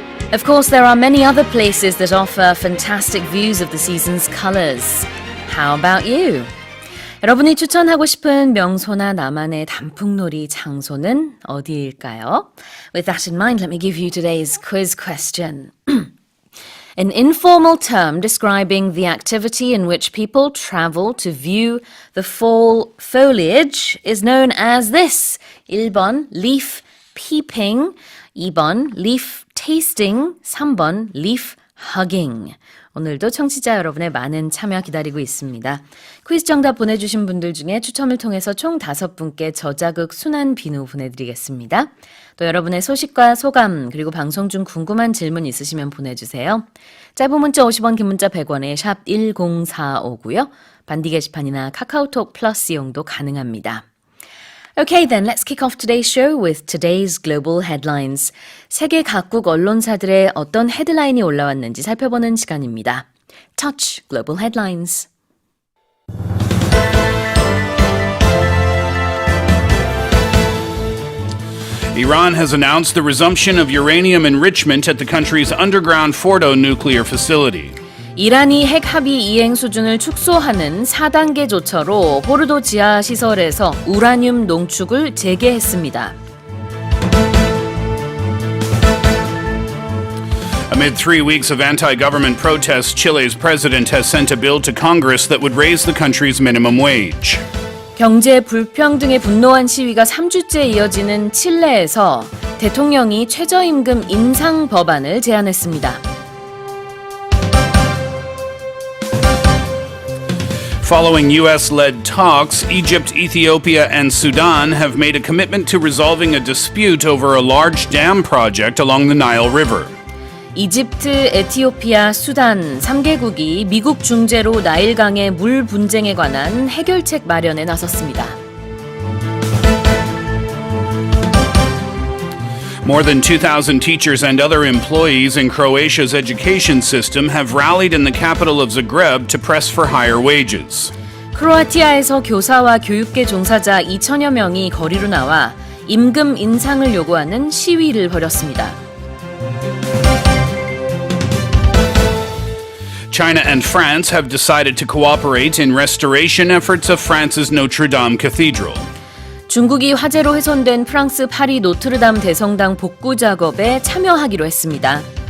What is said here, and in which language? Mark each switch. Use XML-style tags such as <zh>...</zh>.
<en>Of course, there are many other places that offer fantastic views of the season's colors. How about you?</en> <ko>여러분이 추천하고 싶은 명소나 나만의 단풍놀이 장소는 어디일까요?</ko> <en>With that in mind, let me give you today's quiz question. An informal term describing the activity in which people travel to view the fall foliage is known as this. 1번, leaf peeping. 2번, leaf tasting. 3번, leaf hugging.</en> <ko>오늘도 청취자 여러분의 많은 참여 기다리고 있습니다. 퀴즈 정답 보내주신 분들 중에 추첨을 통해서 총 5분께 저자극 순한 비누 보내드리겠습니다. 또 여러분의 소식과 소감 그리고 방송 중 궁금한 질문 있으시면 보내주세요. 짧은 문자 50원, 긴 문자 100원에 샵 1045고요. 반디 게시판이나 카카오톡 플러스 이용도 가능합니다.</ko> <en>Okay, then let's kick off today's show with today's global headlines.</en> <ko>세계 각국 언론사들의 어떤 헤드라인이 올라왔는지 살펴보는 시간입니다.</ko> <en>Touch Global Headlines. Iran has announced the resumption of uranium enrichment at the country's underground Fordo nuclear facility.</en> <ko>이란이 핵 합의 이행 수준을 축소하는 4단계 조처로 포르도 지하 시설에서 우라늄 농축을 재개했습니다.</ko> <en>Amid 3 weeks of anti-government protests, Chile's president has sent a bill to Congress that would raise the country's minimum wage.</en> <ko>경제 불평등에 분노한 시위가 3주째 이어지는 칠레에서 대통령이 최저임금 인상 법안을 제안했습니다.</ko> <en>Following U.S.-led talks, Egypt, Ethiopia, and Sudan have made a commitment to resolving a dispute over a large dam project along the Nile River.</en> <ko>이집트, 에티오피아, 수단 3개국이 미국 중재로 나일강의 물 분쟁에 관한 해결책 마련에 나섰습니다.</ko> <en>More than 2,000 teachers and other employees in Croatia's education system have rallied in the capital of Zagreb to press for higher wages.</en> <ko>크로아티아에서 교사와 교육계 종사자 2천여 명이 거리로 나와 임금 인상을 요구하는 시위를 벌였습니다.</ko> <en>China and France have decided to cooperate in restoration efforts of France's Notre Dame Cathedral.</en> <ko>중국이 화재로 훼손된 프랑스 파리 노트르담 대성당 복구 작업에 참여하기로 했습니다.</ko>